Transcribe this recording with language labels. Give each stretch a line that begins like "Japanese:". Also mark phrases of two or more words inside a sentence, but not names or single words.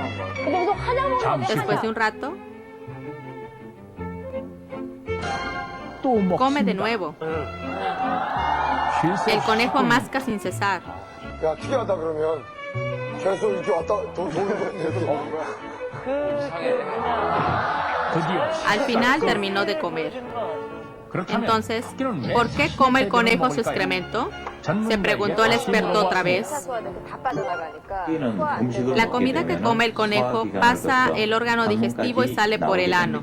Spanish: Después de un rato, come de nuevo. El conejo masca sin cesar.
Korean: 야, 특이하다 그러면 계속 이렇게 왔다 도는 거야.
Spanish: Al final terminó de comer. Entonces, ¿por qué come el conejo su excremento? Se preguntó el experto otra vez. La comida que come el conejo pasa el órgano digestivo y sale por el ano.